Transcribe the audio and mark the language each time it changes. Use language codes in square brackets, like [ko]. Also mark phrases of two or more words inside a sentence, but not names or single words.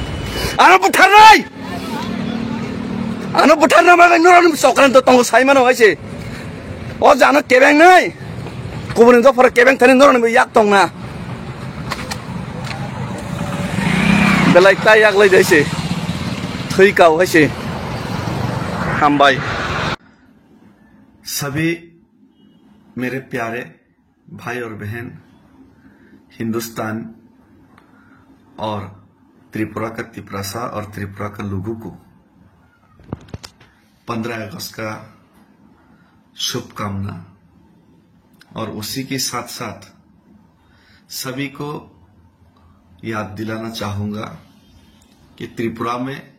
[trp] na ma nor sokran to tong sai mano haise o jana kebeng nai kubun do for kebeng thani nor ni yak tong na belai ta yak lai daise thui kau haise hambai [hi] सभी मेरे प्यारे भाई और बहन हिंदुस्तान और त्रिपुरा का तिपरासा और त्रिपुरा का लोगों को 15 अगस्त का शुभकामना और उसी के साथ साथ सभी को याद दिलाना चाहूंगा कि त्रिपुरा में